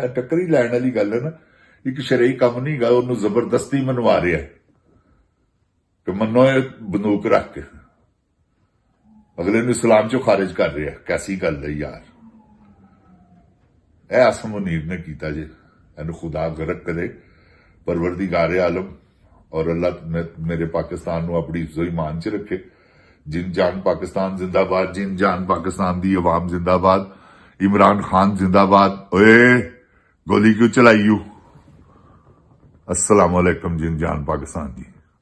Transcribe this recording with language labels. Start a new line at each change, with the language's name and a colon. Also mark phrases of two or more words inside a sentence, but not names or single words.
Punjabi: ਟੱਕਰ ਹੀ ਲੈਣ ਵਾਲੀ ਗੱਲ ਹੈ ਨਾ, ਇੱਕ ਸ਼ਰਈ ਕੰਮ ਨਹੀਂ ਗਾ, ਉਹਨੂੰ ਜ਼ਬਰਦਸਤੀ ਮਨਵਾ ਰਿਹਾ ਕਿ ਮੰਨੋ ਇਹ ਬੰਦੂਕ ਰੱਖ ਕੇ ਅਗਲੇ ਨੂੰ ਇਸਲਾਮ ਚੋਂ ਖਾਰਿਜ ਕਰ ਰਿਹਾ। ਕੈਸੀ ਗੱਲ ਹੈ ਯਾਰ, ਇਹ ਆਸਮ ਮੁਨੀਰ ਨੇ ਕੀਤਾ ਜੇ। ਇਹਨੂੰ ਖੁਦਾ ਗਰਕ ਕਰੇ ਪਰਵਰਦੀਗਾਰ ਆਲਮ, ਔਰ ਅੱਲਾਹ ਮੇਰੇ ਪਾਕਿਸਤਾਨ ਨੂੰ ਆਪਣੀ ਹਿਫਜ਼ੋ ਈਮਾਨ ਚ ਰੱਖੇ। ਜਿੰਦ ਜਾਨ ਪਾਕਿस्तान जिंदाबाद, जिंद जान पाकिस्तान दी अवाम जिंदाबाद, इमरान खान जिंदाबाद। ओए गोली क्यों चलाई? अस्सलाम वालेकुम जिंद जान पाकिस्तान जी।